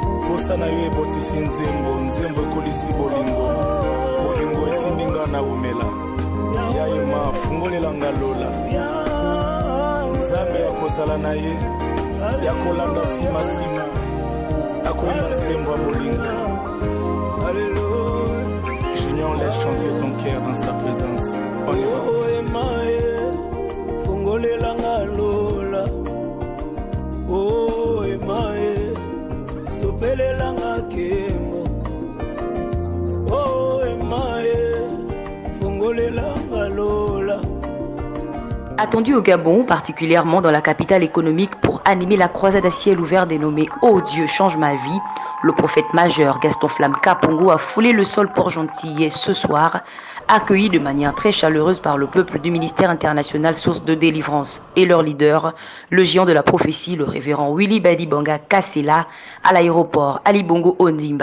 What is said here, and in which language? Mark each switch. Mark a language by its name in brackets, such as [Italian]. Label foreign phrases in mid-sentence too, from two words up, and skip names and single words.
[Lingala] posa na yo ebotisi nzembo nzembo ekolisi bolingo bolingo etindinga na umela yayema fungolelanga lola nzambe yakozala na ye yakolanda simasima akoyemba nzembo ya bolingo. [French] Alléluia. Junior, laisse chanter ton cœur dans sa présence. On y va. [Lingala] Oh emae fungolelanga lola oh emae sopelelanga kemo oh emae fungolelanga lola. [French] Attendu au Gabon, particulièrement dans la capitale économique, pour animer la croisade à ciel ouvert dénommée « Oh Dieu, change ma vie », le prophète majeur Gaston Flamme Kapongo a foulé le sol Port-Gentil ce soir, accueilli de manière très chaleureuse par le peuple du ministère international Source de Délivrance et leur leader, le géant de la prophétie, le révérend Willy Badibanga Kassela, à l'aéroport Ali Bongo Ondimba.